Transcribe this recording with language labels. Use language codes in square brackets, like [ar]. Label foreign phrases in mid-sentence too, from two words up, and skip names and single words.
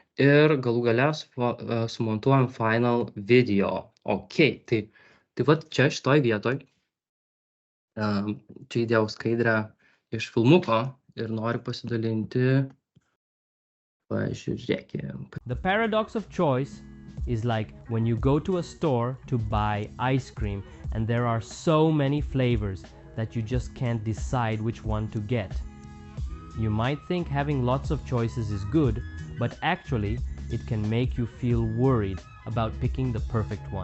[lt] Ir galų gale sumontuojam [en] final video [lt] Okei, tai vat čia šitoj vietoj čia įdėjau skaidrę iš filmuko ir noriu pasidalinti. Pažiūrėkim. [en] The paradox of choice is like when you go to a store to buy ice cream and there are so many flavors that you just can't decide which one to get. You might think having lots of choices is good, but actually it can make you feel worried about picking the perfect one.